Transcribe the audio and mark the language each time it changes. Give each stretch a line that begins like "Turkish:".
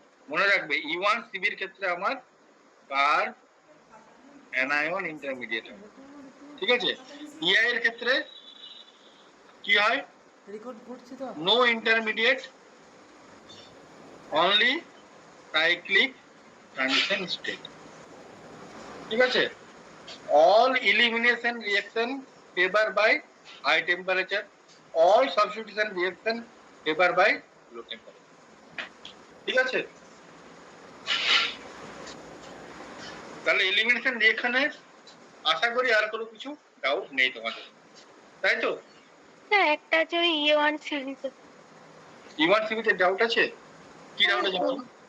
Bangla: মনে রাখবে E1 CB এর ক্ষেত্রে আমার অ্যানায়ন ইন্টারমিডিয়েট হয়। ঠিক আছে, EI এর ক্ষেত্রে কি হয়?
English: No intermediate, only cyclic transition state.
Bangla: ঠিক আছে,
English: all elimination reaction favor by high temperature, all substitution reaction favor by low temperature.
Bangla: ঠিক আছে, তাহলে এলিমিনেশন রিঅ্যাকশনে আশা করি আর কোনো কিছু ডাউট নেই তোমাদের, তাই তো? হ্যাঁ, একটা আছে ওই E1 সিরিজ। E1 CB তে ডাউট আছে? কি ডাউট আছে বলো?